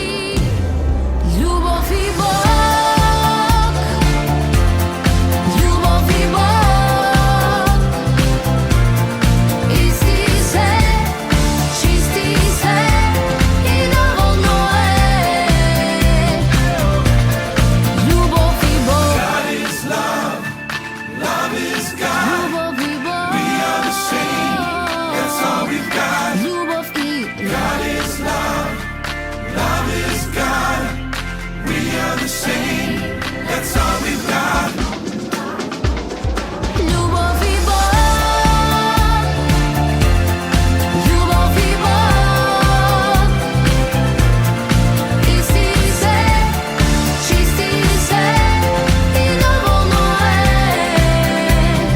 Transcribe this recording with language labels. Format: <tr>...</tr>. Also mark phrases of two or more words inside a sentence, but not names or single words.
<mk>Љубов и Бог, љубов и Бог, исти се, чисти се и доволно е. Љубов и Бог,</mk> <en>God is love, love is God.</en> <mk>Љубов и Бог,</mk> <en>we are the same, that's all we've got.</en> <mk>Љубов и</mk> <en>God is love, love is God. We are the same, that's all we've got.</en> <mk>Љубов и Бог, љубов и Бог, исти се, чисти се и доволно е.</mk>